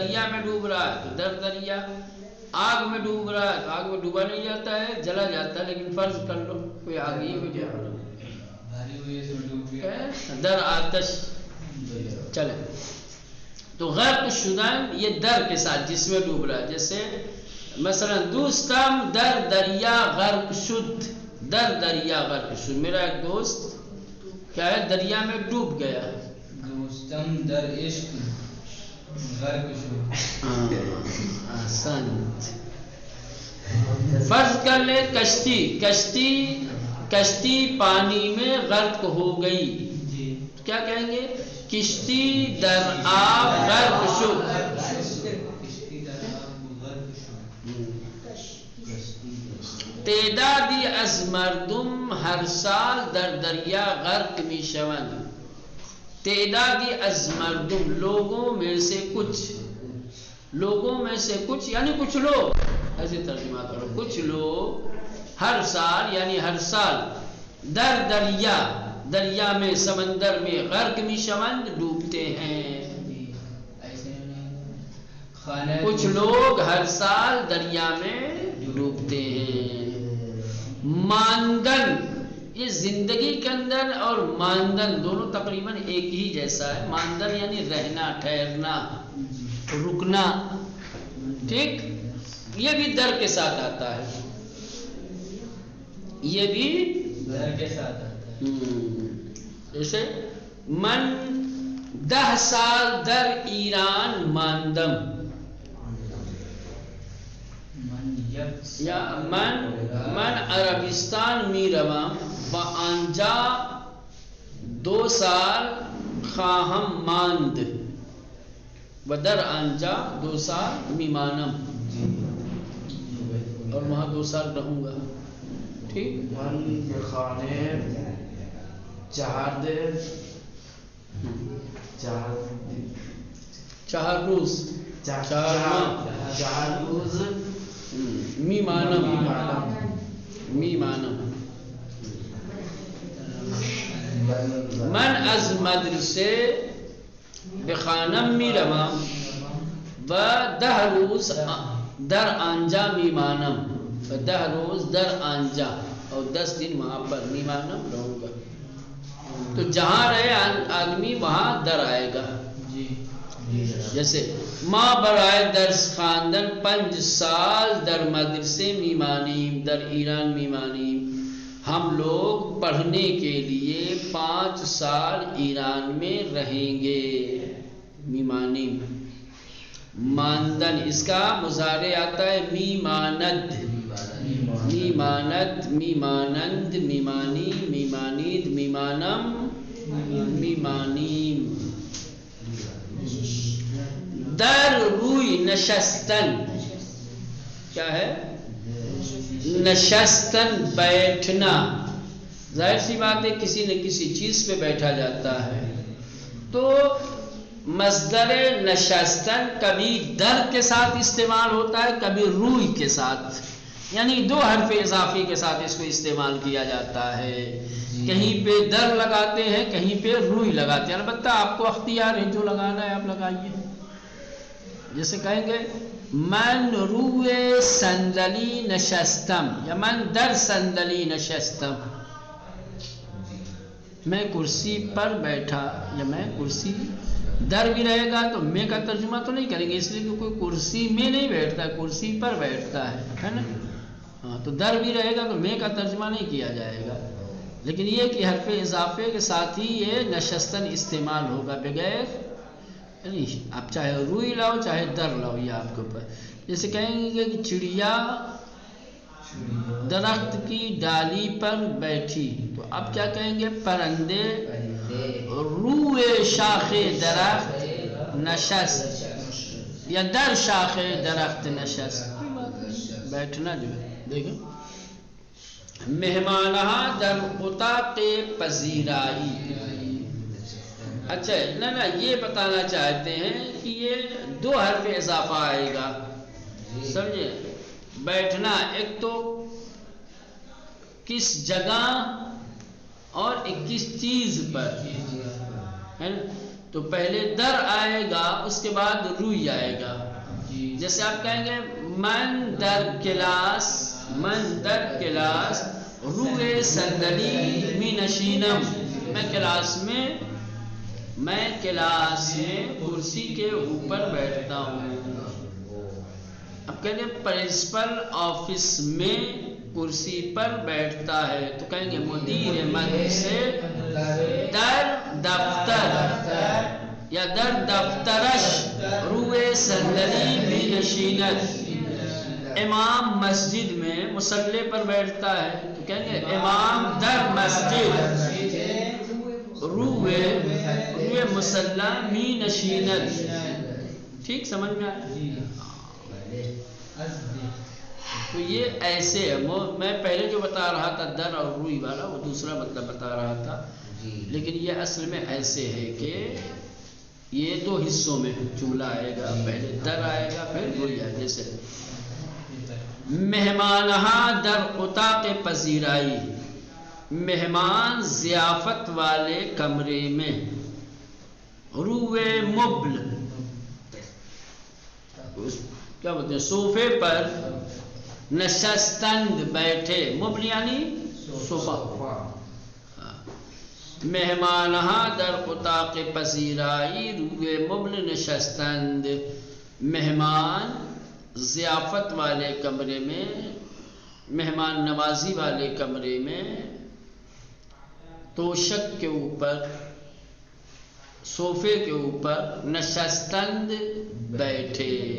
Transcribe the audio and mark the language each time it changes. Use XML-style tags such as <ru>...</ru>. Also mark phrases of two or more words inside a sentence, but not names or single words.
<ur>دریا میں ڈوب رہا ہے تو</ur> <fa>در دریا.</fa> <ur>آگ میں ڈوب رہا ہے تو آگ میں ڈوبا نہیں جاتا ہے، جلا جاتا ہے. لیکن فرض کر لو کوئی آگ ہی میں جا رہا ہے،</ur> <fa>در آتش.</fa> <ur>چلے تو</ur> <fa>غرق شدن</fa> <ur>یہ در کے ساتھ جس میں ڈوب رہا ہے. جیسے مثلا</ur> <fa>دوستم در دریا غرق شد، در دریا غرق شد.</fa> <ur>میرا ایک دوست کیا ہے؟ دریا میں ڈوب گیا.</ur> <fa>دوستم در عشق غرق شد.</fa> <ur>احسنت. فرض کر لے کشتی، کشتی پانی میں غرق ہو گئی، کیا کہیں گے؟</ur> <fa>کشتی در آب غرق شد. تعدادی از مردم ہر سال در دریا غرق می شوند. تعدادی از مردم،</fa> <ur>لوگوں میں سے کچھ، لوگوں میں سے کچھ یعنی کچھ لوگ، ایسے ترجمہ کرو. کچھ لوگ ہر سال یعنی ہر سال</ur> <fa>در دریا،</fa> <ur>دریا میں، سمندر میں،</ur> <fa>غرق می شوند</fa> <ur>ڈوبتے ہیں. کچھ لوگ ہر سال دریا میں ڈوبتے ہیں. ماندن، یہ زندگی کے اندر اور ماندن دونوں تقریباً ایک ہی جیسا ہے. ماندن یعنی رہنا، ٹھہرنا، رکنا. ٹھیک. یہ بھی در کے ساتھ آتا ہے، یہ بھی در کے ساتھ آتا ہے.</ur> <fa>جیسے من 10 سال در ایران ماندم، یا من عربستان می روم و آنجا 2 سال خواهم ماند، و در آنجا 2 سال می مانم،</fa> <ur>اور وہاں 2 سال رہوں گا. ٹھیک.</ur> <fa>من بخانے چہار روز میمانم من از مدرسه بخانم میروم و 10 روز در آنجا میمانم و 10 روز در آنجا</fa> <ur>اور 10 دن وہاں پر</ur> <fa>میمانم</fa> <ur>رہوں گا. تو جہاں رہے آدمی وہاں در آئے گا.</ur> <fa>جیسے ما برائے درس خواندن 5 سال در مدرسے میمانیم، در ایران میمانیم.</fa> <ur>ہم لوگ پڑھنے کے لیے 5 سال ایران میں رہیں گے.</ur> <fa>میمانیم ماندن،</fa> <ur>اس کا مضارع آتا ہے</ur> <fa>میماند، میمانت، میمانند، میمانی، میمانید، میمانم، میمانیم. در روی نشستن</fa> <ur>کیا ہے؟ نشستن بیٹھنا. ظاہر سی بات ہے کسی نہ کسی چیز پہ بیٹھا جاتا ہے. تو مصدر نشستن کبھی در کے ساتھ استعمال ہوتا ہے، کبھی روی کے ساتھ، یعنی 2 حرف اضافی کے ساتھ اس کو استعمال کیا جاتا ہے. کہیں پہ در لگاتے ہیں، کہیں پہ روی لگاتے ہیں. البتہ آپ کو اختیار ہے، جو لگانا ہے آپ لگائیے. جیسے کہیں گے</ur> <fa>من روی صندلی نشستم یا من در صندلی نشستم،</fa> <ur>میں کرسی پر بیٹھا یا میں کرسی. در بھی رہے گا تو میں کا ترجمہ تو نہیں کریں گے، اس لیے کہ کوئی کرسی میں نہیں بیٹھتا، کرسی پر بیٹھتا ہے نا. ہاں تو در بھی رہے گا تو میں کا ترجمہ نہیں کیا جائے گا. لیکن یہ کہ حرف اضافے کے ساتھ ہی یہ نشستن استعمال ہوگا، بغیر یعنی آپ چاہے روئی لاؤ چاہے در لاؤ، یہ آپ کے اوپر. جیسے کہیں گے کہ چڑیا درخت کی ڈالی پر بیٹھی، تو اب کیا کہیں گے؟</ur> <fa>پرندے روئے شاخ درخت نشست یا در شاخ درخت نشست.</fa> <ur>بیٹھنا جو ہے دیکھیں.</ur> <fa>مہمانہ در اتاق پذیرائی.</fa> <ur>اچھا نہ یہ بتانا چاہتے ہیں کہ یہ 2 حرف اضافہ آئے گا، سمجھے؟ بیٹھنا ایک تو کس جگہ اور ایک کس چیز پر ہے نا. تو پہلے در آئے گا، اس کے بعد روئی آئے گا. جیسے آپ کہیں گے</ur> <fa>من در کلاس، من در کلاس روئے صندلی می نشینم،</fa> <ur>میں کلاس میں کرسی کے اوپر بیٹھتا ہوں. اب کہیں گے پرنسپل آفس میں کرسی پر بیٹھتا ہے، تو کہیں گے</ur> <fa>مدیر مدرسے در دفتر یا در دفترش روئے صندلی می نشیند.</fa> <ur>امام مسجد میں مصلی پر بیٹھتا ہے، تو کہیں گے</ur> <fa>امام در مسجد روئے مصلی می نشیند.</fa> <ur>ٹھیک سمجھ میں آیا؟ تو یہ ایسے ہے. میں پہلے جو بتا رہا تھا در اور روئی والا، وہ دوسرا مطلب بتا رہا تھا، لیکن یہ اصل میں ایسے ہے کہ یہ 2 حصوں میں جملہ آئے گا، پہلے در آئے گا پھر روئی آئے گا. جیسے</ur> <fa>مہمانہ در اتاق پذیرائی،</fa> <ur>مہمان ضیافت والے کمرے میں.</ur> <fa>روئے مبل</fa> <ur>کیا بولتے ہیں؟ صوفے پر. نشستند بیٹھے، مبل یعنی صوفہ.</ur> <fa>مہمانہ در اتاق پذیرائی روئے مبل نشستند،</fa> <ur>مہمان ضیافت والے کمرے میں، مہمان نوازی والے کمرے میں، توشک کے اوپر، صوفے کے اوپر، نشستند بیٹھے.</ur>